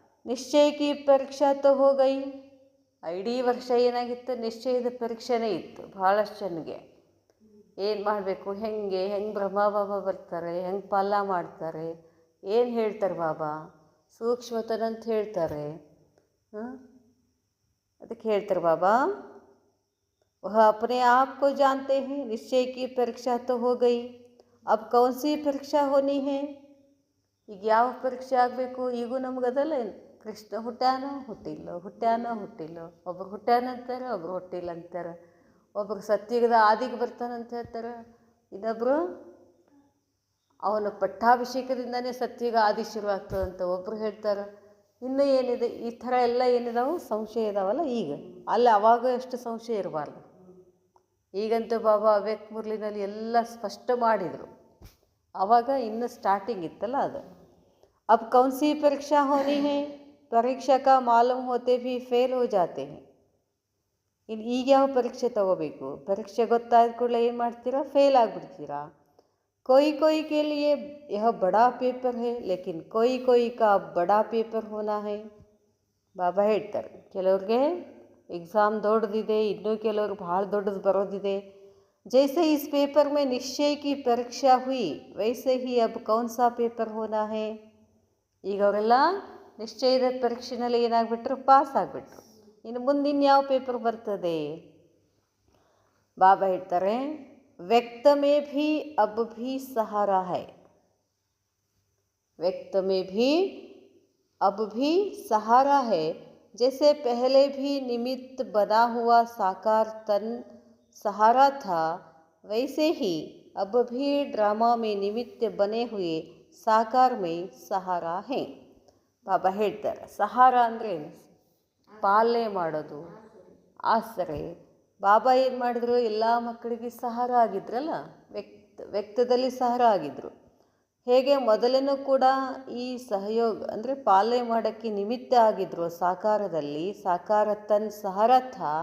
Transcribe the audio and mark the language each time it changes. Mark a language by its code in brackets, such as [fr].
[kn] ನಿಶ್ಚಯಕ್ಕೆ [hi] ಪರೀಕ್ಷಾ ತೋ ಹೋಗೈ. [kn] ಇಡೀ ವರ್ಷ ಏನಾಗಿತ್ತು? ನಿಶ್ಚಯದ ಪರೀಕ್ಷೆನೇ ಇತ್ತು ಭಾಳಷ್ಟು ಜನಗೆ. ಏನು ಮಾಡಬೇಕು, ಹೆಂಗೆ ಬ್ರಹ್ಮ ಬಾಬಾ ಬರ್ತಾರೆ, ಹೆಂಗೆ ಪಾಲನ ಮಾಡ್ತಾರೆ, ಏನು ಹೇಳ್ತಾರೆ ಬಾಬಾ, ಸೂಕ್ಷ್ಮತನಂತ ಹೇಳ್ತಾರೆ. ಅದಕ್ಕೆ ಹೇಳ್ತಾರೆ ಬಾಬಾ, [hi] वह अपने आप को जानते हैं. निश्चय की परीक्षा तो हो गई, अब कौन सी परीक्षा होनी है? [kn] ಈಗ ಯಾವ ಪರೀಕ್ಷೆ ಆಗಬೇಕು? ಈಗೂ ನಮಗದಲ್ಲ ಏನು? ಕೃಷ್ಣ ಹುಟ್ಟ್ಯಾನೋ ಹುಟ್ಟಿಲ್ಲೋ, ಒಬ್ರು ಹುಟ್ಟ್ಯಾನಂತಾರೆ, ಒಬ್ರು ಹುಟ್ಟಿಲ್ಲ ಅಂತಾರೆ. ಒಬ್ರು ಸತ್ಯುಗದ ಆದಿಗೆ ಬರ್ತಾನಂತ ಹೇಳ್ತಾರೆ, ಇನ್ನೊಬ್ಬರು ಅವನ ಪಟ್ಟಾಭಿಷೇಕದಿಂದನೇ ಸತ್ಯುಗ ಆದಿ ಶುರುವಾಗ್ತದಂತ ಒಬ್ಬರು ಹೇಳ್ತಾರೆ. ಇನ್ನೂ ಏನಿದೆ? ಈ ಥರ ಎಲ್ಲ ಏನಿದಾವೆ? ಸಂಶಯ ಇದಾವಲ್ಲ. ಈಗ ಅಲ್ಲಿ ಅವಾಗ ಎಷ್ಟು ಸಂಶಯ ಇರಬಾರ್ದು. ಈಗಂತೂ ಬಾಬಾ ಅವ್ಯಕ್ತ ಮುರಳಿನಲ್ಲಿ ಎಲ್ಲ ಸ್ಪಷ್ಟ ಮಾಡಿದರು. ಆವಾಗ ಇನ್ನೂ ಸ್ಟಾರ್ಟಿಂಗ್ ಇತ್ತಲ್ಲ ಅದು. [hi] अब कौन सी परीक्षा होनी है? परीक्षा का मालूम होते भी फेल हो जाते हैं. [kn] ಇನ್ನು ಈಗ ಯಾವ ಪರೀಕ್ಷೆ ತಗೋಬೇಕು? ಪರೀಕ್ಷೆ ಗೊತ್ತಾದ ಕೂಡಲೇ ಏನು ಮಾಡ್ತೀರಾ? ಫೇಲ್ ಆಗಿಬಿಡ್ತೀರಾ. [hi] कोई के लिए यह बड़ा पेपर है, लेकिन कोई का बड़ा पेपर होना है. [kn] ಬಾಬಾ ಹೇಳ್ತಾರೆ, ಕೆಲವ್ರಿಗೆ ಎಕ್ಸಾಮ್ ದೊಡ್ಡದಿದೆ, ಇನ್ನೂ ಕೆಲವ್ರಿಗೆ ಭಾಳ ದೊಡ್ಡದು ಬರೋದಿದೆ. [hi] जैसे इस पेपर में निश्चय की परीक्षा हुई, वैसे ही अब कौन सा पेपर होना है. [kn] ಈಗ ಅವರೆಲ್ಲ ನಿಶ್ಚಯದ ಪರೀಕ್ಷೆನಲ್ಲಿ ಏನಾಗ್ಬಿಟ್ರು? ಪಾಸ್ ಆಗಿಬಿಟ್ರು. ಇನ್ನು ಮುಂದಿನ ಯಾವ ಪೇಪರ್ ಬರ್ತದೆ? ಬಾಬಾ ಹೇಳ್ತಾರೆ, [hi] व्यक्त में भी अब भी सहारा है. व्यक्त में भी अब भी सहारा है. जैसे पहले भी निमित्त बना हुआ साकार तन सहारा था, वैसे ही अब भी ड्रामा में निमित्त बने हुए साकार में सहारा है. [kn] ಬಾಬಾ ಹೇಳ್ತಾರೆ, ಸಹಾರ ಅಂದರೆ ಪಾಲನೆ ಮಾಡೋದು, ಆಸರೆ. ಬಾಬಾ ಏನು ಮಾಡಿದ್ರು? ಎಲ್ಲ ಮಕ್ಕಳಿಗೆ ಸಹಾರ ಆಗಿದ್ರಲ್ಲ, ವ್ಯಕ್ತದಲ್ಲಿ ಸಹಾರ ಆಗಿದ್ದರು. ಹೇಗೆ ಮೊದಲೇನೂ ಕೂಡ ಈ ಸಹಯೋಗ ಅಂದರೆ ಪಾಲನೆ ಮಾಡೋಕ್ಕೆ ನಿಮಿತ್ತ ಆಗಿದ್ದರು ಸಾಕಾರದಲ್ಲಿ, ಸಾಕಾರ ತನ್ ಸಹಾರಥ.